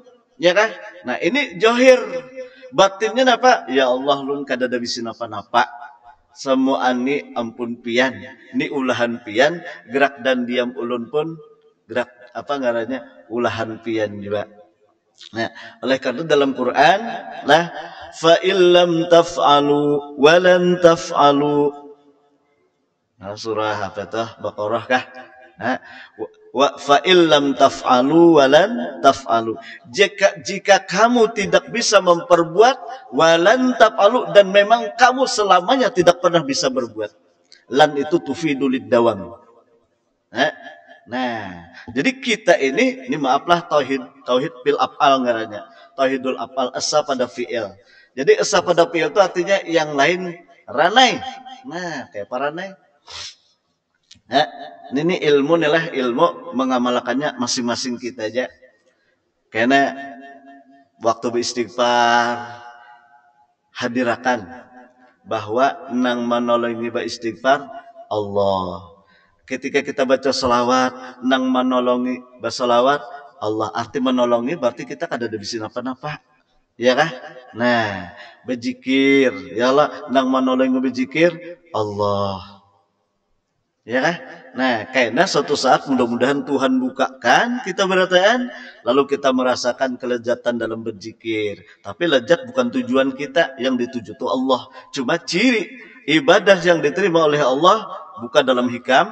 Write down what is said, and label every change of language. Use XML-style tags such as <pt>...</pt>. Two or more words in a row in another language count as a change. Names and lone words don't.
<bjn>Ya kah? Nah, ini johir. Batinnya apa?</bjn> <ar>يا الله,</ar> <bjn>lun kada ada bisa napa-napa. Semua ani ampun pian. Ni ulahan pian, gerak dan diam ulun pun gerak apa ngarannya? Ulahan pian juga. Nah, oleh karena dalam Quran lah</bjn> <ar>فإن لم تفعلوا ولن تفعلوا.</ar> <id>Nah, surah apa itu? Baqarah kah? Nah,</id> <ar>وفإن لم تفعلوا ولن تفعلوا.</ar> <id>Jika kamu tidak bisa memperbuat,</id> <ar>ولن تفعلوا,</ar> <id>dan memang kamu selamanya tidak pernah bisa berbuat.</id> <ar>Lan itu تفيد الدوام.</ar> <id>Nah, jadi kita ini maaflah</id> <ar>توحيد بالأفعال</ar> <id>ngarannya.</id> <ar>توحيد الأفعال,</ar> <id>esa pada fi'il. Jadi esa pada fi'il itu artinya yang lain ranai.</id> <bjn>Nah, kayak apa ranai?</bjn> <id>Nah, ini ilmu nih ilmu mengamalkannya masing-masing kita aja.</id> <bjn>Karena waktu beristighfar hadirakan bahwa nang menolongi beristighfar Allah. Ketika kita baca selawat, nang menolongi berselawat Allah. Arti menolongi berarti kita kada ada bisa napa-napa, ya kah? Nah, berzikir,</bjn> <ar>يا الله,</ar> <bjn>nang menolongi berzikir Allah, ya kah?</bjn> <id>Nah, kayaknya suatu saat mudah-mudahan Tuhan bukakan kita berataan, lalu kita merasakan kelezatan dalam berzikir. Tapi lezat bukan tujuan kita, yang dituju itu Allah. Cuma ciri ibadah yang diterima oleh Allah bukan dalam hikam.</id>